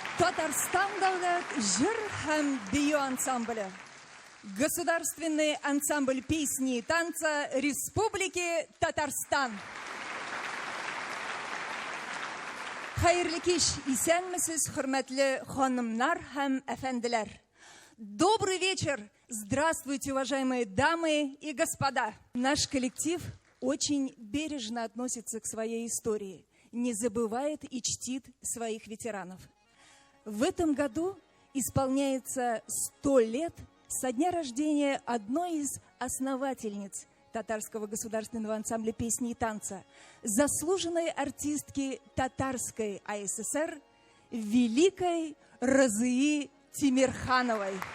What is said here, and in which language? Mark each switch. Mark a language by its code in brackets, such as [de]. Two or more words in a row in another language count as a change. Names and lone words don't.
[tt] Татарстан дәүләт җыр һәм бию ансамбле. [ru] Государственный ансамбль песни и танца Республики Татарстан. [tt] Хәерле кич, исәнмесез, хөрмәтле ханымнар һәм әфәнделәр. [ru] Добрый вечер! Здравствуйте, уважаемые дамы и господа! Наш коллектив очень бережно относится к своей истории, не забывает и чтит своих ветеранов. В этом году исполняется 100 лет со дня рождения одной из основательниц Татарского государственного ансамбля песни и танца, заслуженной артистки Татарской АССР, великой Разии Тимирхановой.